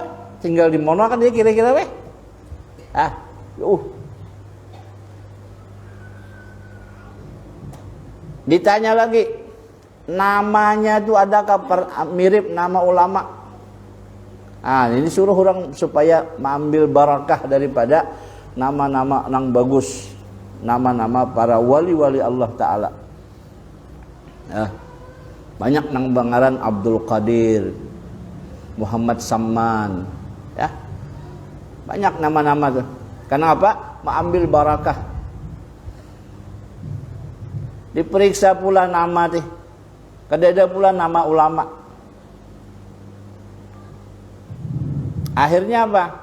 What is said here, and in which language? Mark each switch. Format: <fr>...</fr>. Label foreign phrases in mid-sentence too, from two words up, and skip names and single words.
<bjn>Tinggal di mana kan dia kira-kira weh? Ditanya lagi, namanya itu adakah mirip nama ulama?</bjn> <id>Ini suruh orang supaya mengambil barakah daripada nama-nama yang bagus, nama-nama para wali-wali Allah Ta'ala.</id> <bjn>Banyak nang bangaran Abdul Qadir, Muhammad Samman, ya, banyak nama-nama tuh.</bjn> <id>Kenapa? Mengambil barakah.</id> <bjn>Diperiksa pula nama teh, kadada pula nama ulama.</bjn> <id>Akhirnya apa?</id>